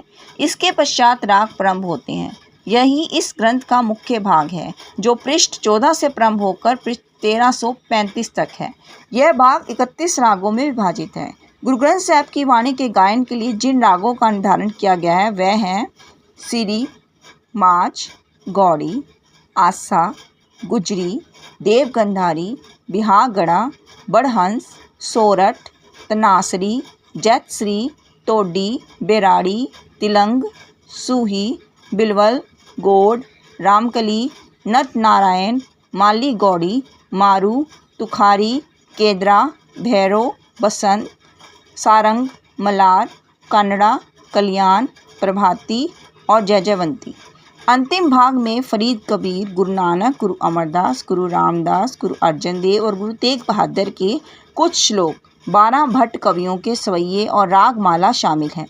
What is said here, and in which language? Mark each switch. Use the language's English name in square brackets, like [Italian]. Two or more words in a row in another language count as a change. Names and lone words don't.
[Hindi] इसके पश्चात राग प्रारंभ होते हैं। यही इस ग्रंथ का मुख्य भाग है, जो पृष्ठ 14 से प्रारंभ होकर पृष्ठ 1335 तक है। यह भाग 31 रागों में विभाजित है। गुरु ग्रंथ साहिब की वाणी के गायन के लिए जिन रागों का निर्धारण किया गया है वह हैं सिरी, माच, गौड़ी, आसा, गुजरी, देवगंधारी, बिहागड़ा, बड़हंस, सोरठ, तनासरी, जैतश्री, तोडी, बेराड़ी, तिलंग, सूही, बिलवल, गोड, रामकली, नट नारायण, माली गौड़ी, मारू, तुखारी, केदरा, भैरव, बसंत, सारंग, मलार, कन्नड़ा, कल्याण, प्रभाती और जयजयवंती। अंतिम भाग में फरीद, कबीर, गुरु नानक, गुरु अमरदास, गुरु रामदास, गुरु अर्जन देव और गुरु तेग बहादुर के कुछ श्लोक, 12 भट्ट कवियों के सवैये और रागमाला शामिल हैं।